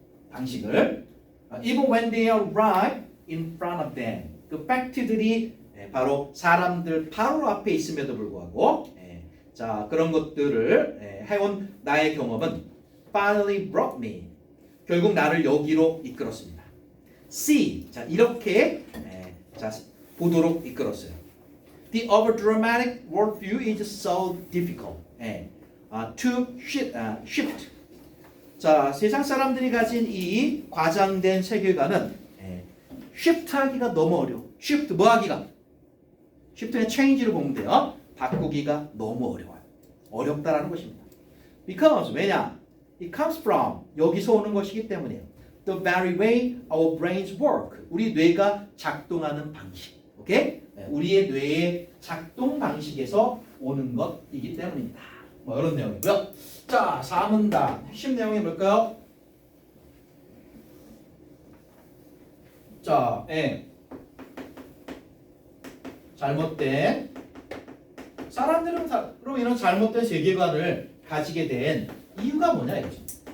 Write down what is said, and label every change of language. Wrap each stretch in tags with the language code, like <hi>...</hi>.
<ko>방식을</ko> <en>even when they are right in front of them</en> <ko>그 팩트들이 바로 사람들 바로 앞에 있음에도 불구하고 자, 그런 것들을 해온 나의 경험은</ko> <en>finally brought me.</en> <ko>결국 나를 여기로 이끌었습니다.</ko> <en>See.</en> <ko>자, 이렇게 자, 보도록 이끌었어요.</ko> <en>The overdramatic worldview is so difficult to shift.</en> <ko>자, 세상 사람들이 가진 이 과장된 세계관은 shift하기가 너무 어려워. shift 뭐 하기가? shift는 change를 보면 돼요. 바꾸기가 너무 어려워요. 어렵다라는 것입니다. Because 왜냐?</ko> <en>It comes from</en> <ko>여기서 오는 것이기 때문이에요.</ko> <en>The very way our brains work.</en> <ko>우리 뇌가 작동하는 방식. 오케이? 우리의 뇌의 작동 방식에서 오는 것이기 때문입니다. 뭐 이런 내용이고요. 자, 4문단 핵심 내용이 뭘까요? 자, 잘못된 사람들은 그럼 이런 잘못된 세계관을 가지게 된 이유가 뭐냐 이거죠.</ko>